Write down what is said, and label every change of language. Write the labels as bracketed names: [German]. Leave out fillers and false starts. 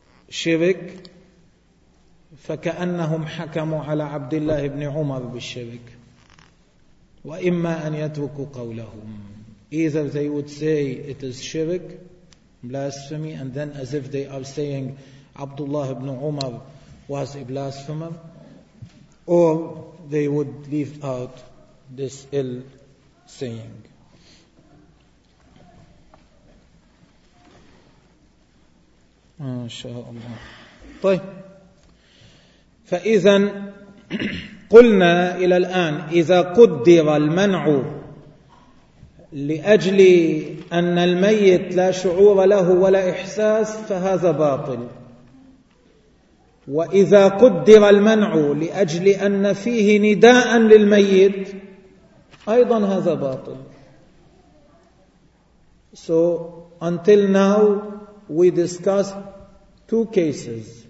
[Arabic] شرك فكأنهم حكموا على عبد الله بن عمر بالشرك، وإما أن يتركوا قولهم. [English] Either they would say it is shirk, blasphemy, and then as if they are saying Abdullah ibn Umar was a blasphemer, or they would leave out this ill saying. [Arabic] MashaAllah. فإذا قلنا إلى الآن إذا قدر المنع لأجل أن الميت لا شعور له ولا إحساس فهذا باطل، وإذا قدر المنع لأجل أن فيه نداء للميت أيضا هذا باطل. [English] So until now we discussed two cases.